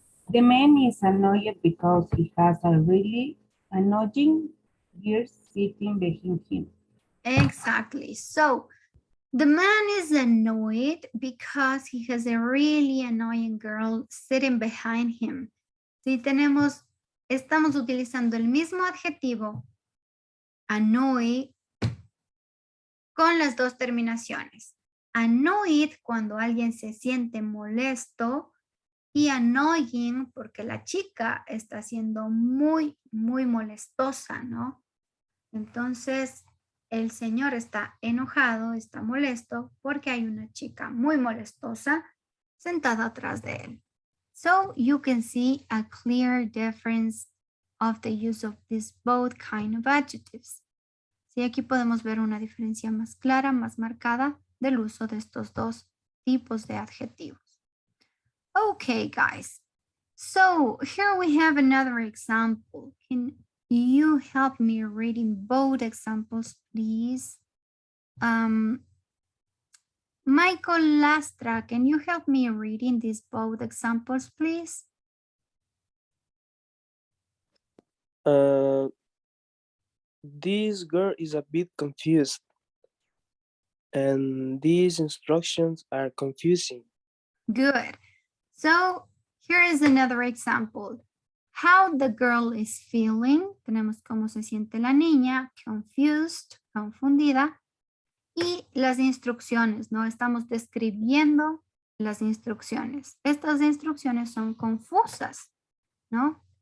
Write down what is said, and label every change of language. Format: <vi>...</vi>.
<en>The man is annoyed because he has a really annoying girl sitting behind him. Exactly. So the man is annoyed because he has a really annoying girl sitting behind him.</en> <es>Si estamos utilizando el mismo adjetivo, annoy, con las dos terminaciones. Annoyed cuando alguien se siente molesto y annoying porque la chica está siendo muy, muy molestosa, ¿no? Entonces, el señor está enojado, está molesto porque hay una chica muy molestosa sentada atrás de él.</es> <en>So, you can see a clear difference of the use of these both kind of adjectives.</en> <es>Sí, aquí podemos ver una diferencia más clara, más marcada del uso de estos dos tipos de adjetivos.</es> <en>Okay, guys. So here we have another example. Can you help me reading both examples, please? Michael Lastra, can you help me reading these both examples, please? This girl is a bit confused, and these instructions are confusing. Good. So here is another example. How the girl is feeling.</en> <es>Tenemos cómo se siente la niña, confused, confundida. Y las instrucciones, ¿no? Estamos describiendo las instrucciones. Estas instrucciones son confusas, ¿no?</es>